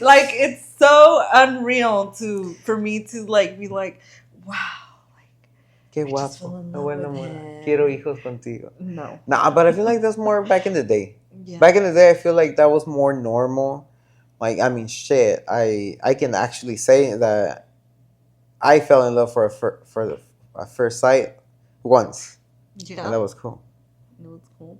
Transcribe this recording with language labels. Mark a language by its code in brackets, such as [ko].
[en] Like, it's so unreal for me to, like, be like, wow. [es] Qué guapo. Bueno, quiero hijos contigo. No. [en] Nah, but I feel like that's more back in the day. Yeah. Back in the day, I feel like that was more normal. Like, I mean, shit. I can actually say that I fell in love for a first sight. once, Yeah. and that was cool. It was cool.